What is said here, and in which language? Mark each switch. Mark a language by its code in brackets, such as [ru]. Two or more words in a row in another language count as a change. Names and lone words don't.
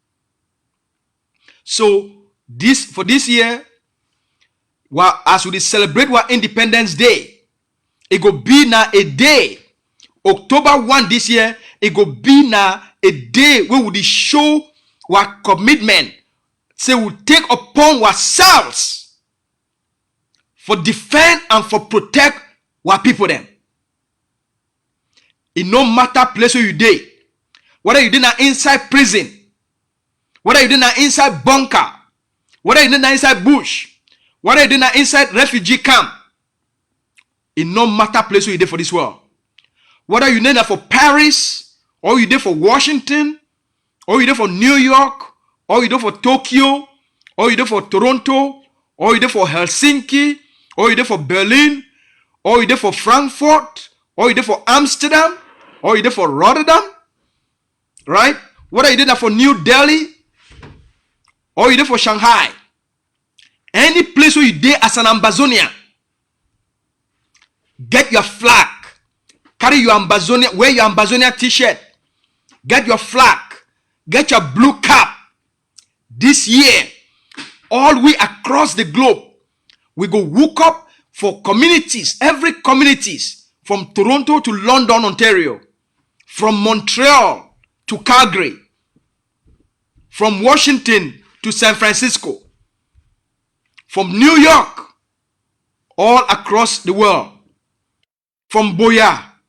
[pcm] So for this year, as we celebrate our Independence Day, it go be now a day, October 1 this year, it go be now a day where we show our commitment, say we take upon ourselves for defend and for protect our people them. It no matter place where you dey, whether you dey inside prison, whether you dey inside bunker, whether you dey inside bush, whether you dey inside refugee camp, it no matter place where you dey for this world. Whether you dey for Paris, or you dey for Washington, or you dey for New York, or you dey for Tokyo, or you dey for Toronto, or you dey for Helsinki, or you dey for Berlin, or you dey for Frankfurt, or you dey for Amsterdam, or you dey for Rotterdam, right? Whether you dey for New Delhi, or you dey for Shanghai, any place where you dey as an Ambazonian, get your flag, carry your Ambazonia, wear your Ambazonia t-shirt, get your flag, get your blue cap. This year, all we across the globe, we go hook up for communities, every communities, from Toronto to London, Ontario, from Montreal to Calgary, from Washington to San Francisco, from New York, all across the world, from Boya,